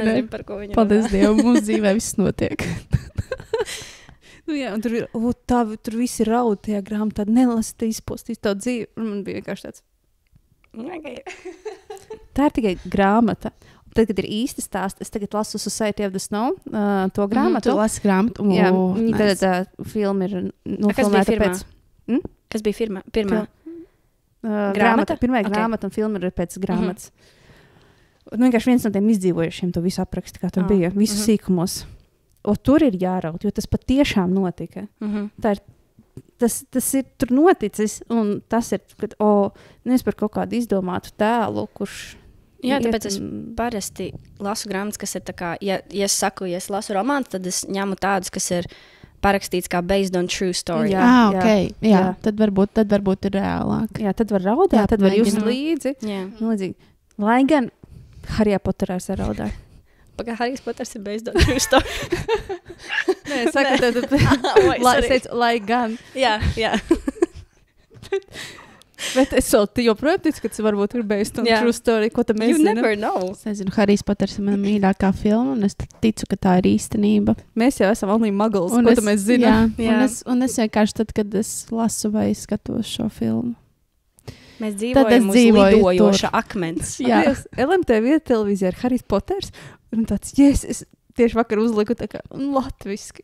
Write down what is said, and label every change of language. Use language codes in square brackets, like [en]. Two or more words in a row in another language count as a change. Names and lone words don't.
[lv] nezinu, par ko viņi Paldies Dievam, mūsu dzīvē viss notiek. Jā, un tur ir, tur visi raud tajā grāmatā, nelasi, te izpostīs to dzīvi. Un man bija vienkārši tāds. Tā ir tikai grāmata. Tad, kad ir īsti stāsts, es tagad lasu Society of the Snow, to grāmatu. Tu lasi grāmatu? Jā, viņa tad filma ir nofilmēta pēc. Kas bija pirmā? Grāmata? Pirmā grāmata un filma ir pēc grāmatas. Vienkārši viens no tiem izdzīvojušiem to visu apraksta, kā tur bija, visu sīkumos. Un tur ir jāraut, jo tas patiešām notika. Tā ir Tas ir tur noticis, un tas ir, kad nevis par kaut kādu izdomātu tēlu, kurš... Jā, tāpēc es parasti lasu grāmatas, kas ir tā kā, ja es lasu romānu, tad es ņemu tādus, kas ir parakstīts kā [en] based on true story. [lv] Jā. Tad varbūt ir reālāk. Jā, tad var raudāt, tad var just līdzi. Lai gan Harijā Poterā es raudāju. Pagā Harijs Poters ir [en] based on true story. [lv] Nē, es saku, lai gan. Jā. Bet es joprojām ticu, ka tas varbūt ir [en] based on true story. [lv] Ko tam mēs zinām? [en] You never know. [lv] Es nezinu, Harijs Poters ir mana mīļākā filma, un es ticu, ka tā ir īstenība. Mēs jau esam [en] only muggles, [lv] ko tam mēs zinām. Un es vienkārši tad, kad es lasu vai skatos šo filmu. Mēs dzīvojam uz lidojoša akmens. Jā. LMT vieta televīzijā ir Harijs Poters. Un tāds, es tieši vakar uzliku tā kā latviski.